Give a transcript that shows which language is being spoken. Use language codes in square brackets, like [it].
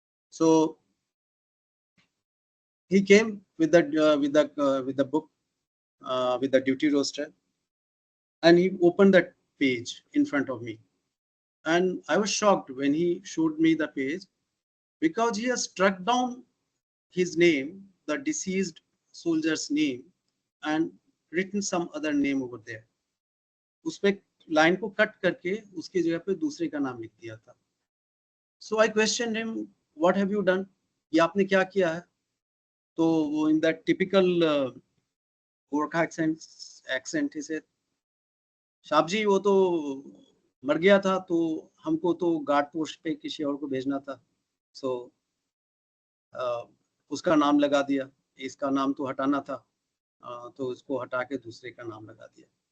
[en] So he came with the book, with the duty roster, and he opened that page in front of me. And I was shocked when he showed me the page, because he has struck down his name, the deceased soldier's name, and written some other name over there. [hi] उस पे line को cut करके उसकी जगह पे दूसरे का नाम लिख दिया था. [en] So I questioned him, what have you done? [hi] ये आपने क्या किया है? तो वो [en] in that typical [hi] Gorkha [en] accent he said, [hi] साहब जी वो तो मर गया था, तो हमको तो गार्ड पोस्ट पे किसी और को भेजना था. So उसका नाम लगा दिया, इसका नाम तो हटाना था, तो उसको हटा के दूसरे का नाम लगा दिया.